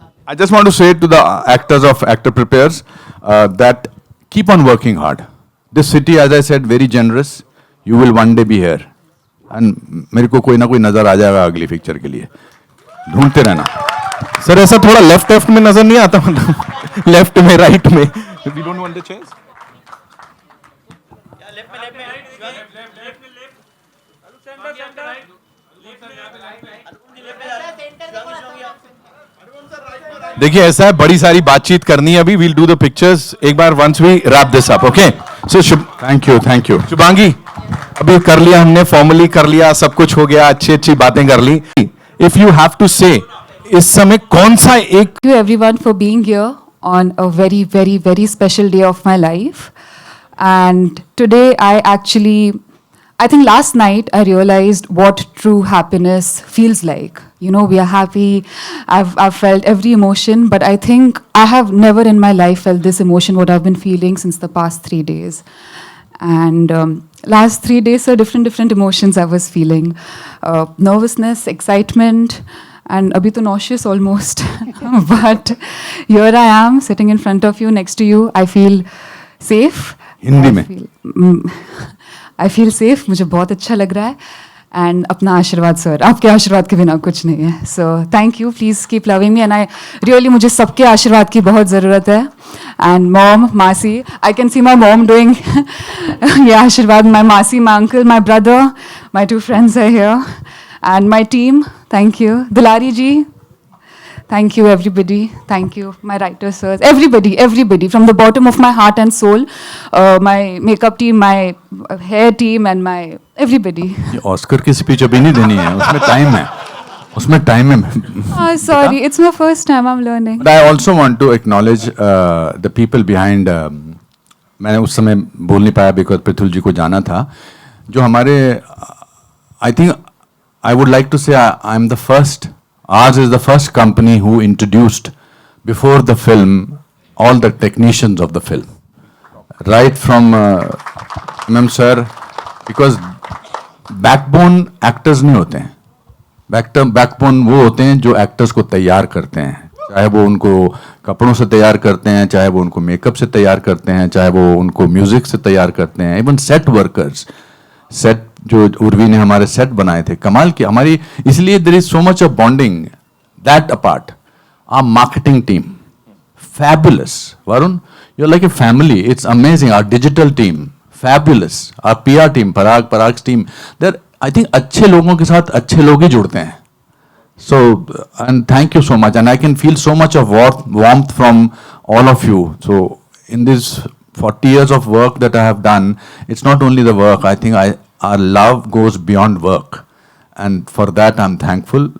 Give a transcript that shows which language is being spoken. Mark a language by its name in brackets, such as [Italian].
[English] I just want to say to the actors of Actor Prepares that keep on working hard. This city, as I said, very generous. You will one day be here. And [Hindi] मेरे को कोई ना कोई नजर आ जाएगा अगली picture के लिए। ढूंढते रहना। सर ऐसा थोड़ा लेफ्ट में नजर नहीं आता मतलब लेफ्ट में राइट में [English] we don't want the chairs [Hindi] देखिए ऐसा है बड़ी सारी बातचीत करनी है अभी [English] we'll do the pictures [Hindi] एक बार [English] once we wrap this up okay so thank you [Hindi] Shubhangi अभी कर लिया हमने फॉर्मली कर लिया सब कुछ हो गया अच्छी अच्छी बातें कर ली [English] if you have to say [Hindi] इस समय कौन सा एक [English] Thank you everyone for being here on a very, very, very special day of my life. And today I think last night I realized what true happiness feels like. You know, we are happy. I've felt every emotion, but I think I have never in my life felt this emotion, what I've been feeling since the past 3 days. And last 3 days are different emotions I was feeling. Nervousness, excitement, and [Hindi] abhi to [English] nauseous almost. But here I am sitting in front of you, next to you. I feel safe. [Hindi] Hindi में [English] I feel safe. [Hindi] मुझे बहुत अच्छा लग रहा है. And अपना आशीर्वाद sir, आपके आशीर्वाद के बिना कुछ नहीं है. [English] So thank you. Please keep loving me. And I really [Hindi] मुझे सबके आशीर्वाद की बहुत ज़रूरत है. [English] And mom, masi, I can see my mom doing [Hindi] ये आशीर्वाद. [English] My masi, my uncle, my brother, my 2 friends are here. And my team, thank you. Dilari ji, thank you everybody. Thank you, my writers, sirs. Everybody, from the bottom of my heart and soul. My makeup team, my hair team, and my everybody. [Hindi] ये Oscar की speech अभी नहीं देनी है, उसमें time है [English] Sorry, it's my first time I'm learning. But I also want to acknowledge the people behind. [Hindi] मैंने उस समय बोल नहीं पाया [English] because [Hindi] पृथुल जी को जाना था. जो हमारे [English] I think I would like to say I'm the first. Ours is the first company who introduced before the film all the technicians of the film, right from Ma'am sir, because backbone actors [Hindi] नहीं होते हैं. Backbone वो होते हैं जो actors को तैयार करते हैं, चाहे वो उनको कपड़ों से तैयार करते हैं, चाहे वो उनको मेकअप से तैयार करते हैं, चाहे वो उनको म्यूजिक से तैयार करते हैं. इवन सेट वर्कर्स, सेट जो उर्वी ने हमारे सेट बनाए थे कमाल की हमारी, इसलिए [English] There is so much of bonding. That apart, our marketing team fabulous. Varun, you're like a family. It's amazing. Our digital team fabulous. Our PR team, Parag's team, they're, I think [Hindi] अच्छे लोगों के साथ अच्छे लोग ही जुड़ते हैं. [English] So and thank you so much, and I can feel so much of warmth from all of you. So in this 40 years of work that I have done, it's not only the work. I think our love goes beyond work, and for that I'm thankful.